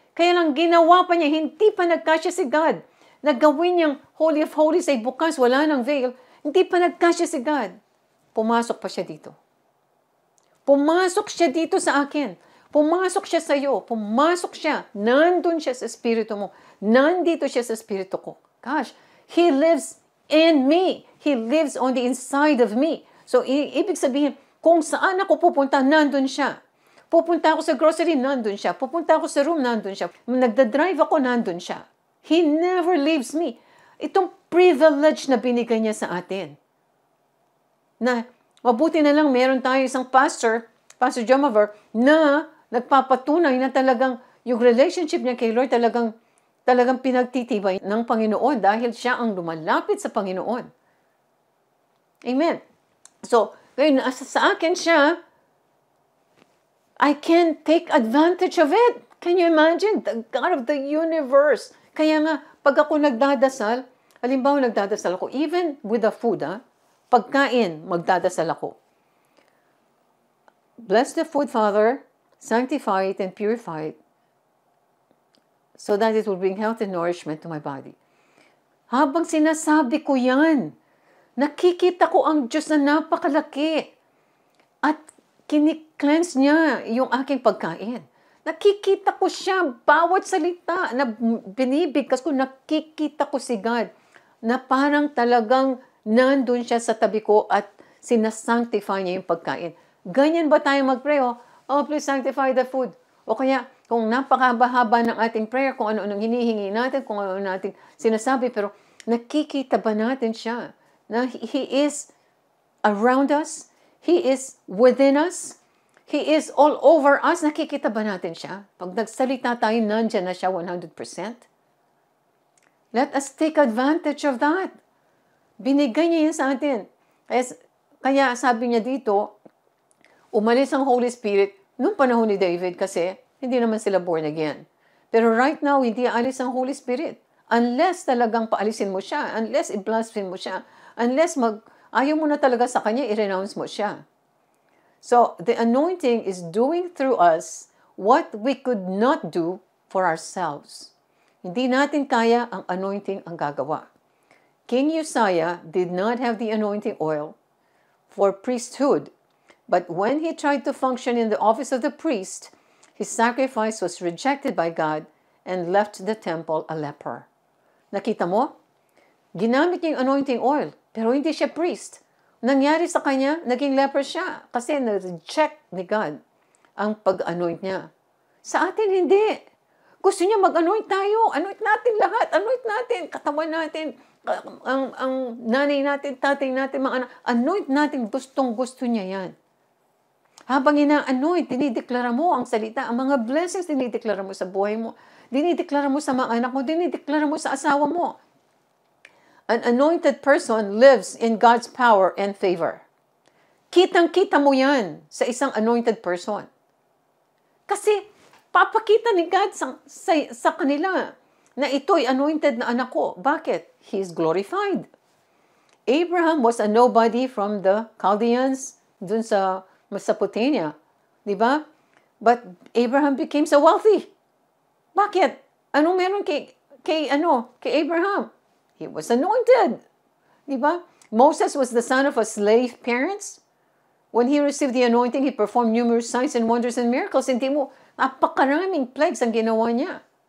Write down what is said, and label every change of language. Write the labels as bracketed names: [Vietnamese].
[Filipino] Kaya lang ginawa pa niya, hindi pa nagkasya si God. Nagawin niyang Holy of Holies ay bukas, wala ng veil. Hindi pa nagkasya si God. Pumasok pa siya dito. Pumasok siya dito sa akin. Pumasok siya sa iyo. Pumasok siya. Nandun siya sa espiritu mo. Nandito siya sa espiritu ko. [English] Gosh, He lives in me. He lives on the inside of me. [Filipino] So, ibig sabihin, kung saan ako pupunta, nandun siya. Pupunta ako sa grocery, nandun siya. Pupunta ako sa room, nandun siya. Nagdadrive ako, nandun siya. [English] He never leaves me. [Filipino] Itong privilege na binigay niya sa atin. Na mabuti na lang meron tayo isang pastor, Pastor Jomaver, na nagpapatunay na talagang yung relationship niya kay Lord talagang pinagtitibay ng Panginoon dahil siya ang lumalapit sa Panginoon. [English] Amen. So, [Filipino] ngayon, sa akin siya, [English] I can take advantage of it. Can you imagine? The God of the universe. [Filipino] Kaya nga, pag ako nagdadasal, halimbawa nagdadasal ako, [English] even with the food, [Filipino] pagkain, magdadasal ako. [English] Bless the food, Father, sanctify it and purify it, so that it will bring health and nourishment to my body. [Filipino] Habang sinasabi ko yan, nakikita ko ang Diyos na napakalaki at kini-cleanse niya yung aking pagkain. Nakikita ko siya, bawat salita na binibigkas ko, nakikita ko si God na parang talagang nandun siya sa tabi ko at sinasanctify niya yung pagkain. Ganyan ba tayo mag-pray? [English] Oh, please sanctify the food. [Filipino] O kaya, kung napakahaba ng ating prayer, kung ano-anong hinihingi natin, kung ano natin sinasabi, pero nakikita ba natin siya? [English] Na He is around us? He is within us? He is all over us? [Filipino] Nakikita ba natin siya? Pag nagsalita tayo, nandyan na siya 100%. [English] Let us take advantage of that. [Filipino] Binigay niya yan sa atin. Kaya sabi niya dito, umalis ang Holy Spirit nung panahon ni David kasi hindi naman sila born again. Pero [English] right now, [Filipino] hindi alis ang Holy Spirit. Unless talagang paalisin mo siya, unless i-blaspheme mo siya, unless ayaw mo na talaga sa kanya, i-renounce mo siya. [English] So, the anointing is doing through us what we could not do for ourselves. [Filipino] Hindi natin kaya ang anointing ang gagawa. [English] King Uzziah did not have the anointing oil for priesthood, but when he tried to function in the office of the priest, his sacrifice was rejected by God and left the temple a leper. [Filipino] Nakita mo? Ginamit niya yung anointing oil, pero hindi siya priest. Nangyari sa kanya, naging leper siya kasi na-reject ni God ang pag-anoint niya. Sa atin, hindi. Gusto niya mag-anoint tayo. Anoint natin lahat. Anoint natin. Katawan natin. Ang nanay natin, tatay natin, mga anak. Anoint natin. Gustong-gusto niya yan. Habang ina-anoint, dinideklara mo ang salita. Ang mga blessings, dinideklara mo sa buhay mo. Dinideklara mo sa mga anak mo. Dinideklara mo sa asawa mo. [English] An anointed person lives in God's power and favor. [Filipino] Kitang-kita mo yan sa isang anointed person. Kasi papakita ni God sa kanila na ito'y anointed na anak ko. Bakit? [English] He is glorified. Abraham was a nobody from the Chaldeans [Filipino] dun sa [English] Mesopotamia. Diba? But Abraham became so wealthy. [Filipino] Bakit? Anong meron kay Abraham? [English] He was anointed. Diba? Moses was the son of a slave parents. When he received the anointing, he performed numerous signs and wonders and miracles. [Filipino] Hindi mo, napakaraming plagues ang ginawa niya.